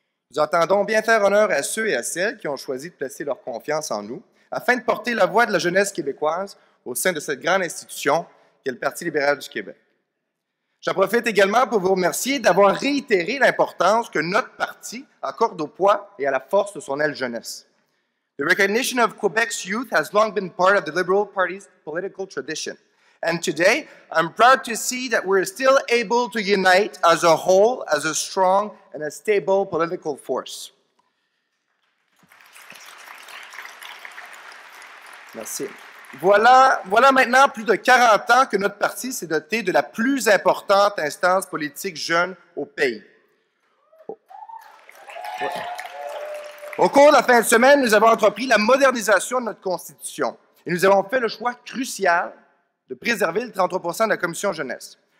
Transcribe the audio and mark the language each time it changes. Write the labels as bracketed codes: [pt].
[fr] Nous entendons bien faire honneur à ceux et à celles qui ont choisi de placer leur confiance en nous afin de porter la voix de la jeunesse québécoise au sein de cette grande institution qu'est le Parti libéral du Québec. J'en profite également pour vous remercier d'avoir réitéré l'importance que notre parti accorde au poids et à la force de son aile jeunesse. [en] The recognition of Quebec's youth has long been part of the Liberal Party's political tradition. And today, I'm proud to see that we're still able to unite as a whole, as a strong and a stable political force. [fr] Merci. Voilà maintenant plus de 40 ans que notre parti s'est doté de la plus importante instance politique jeune au pays. Au cours de la fin de semaine, nous avons entrepris la modernisation de notre Constitution et nous avons fait le choix crucial de préserver le 33 % de la Commission jeunesse.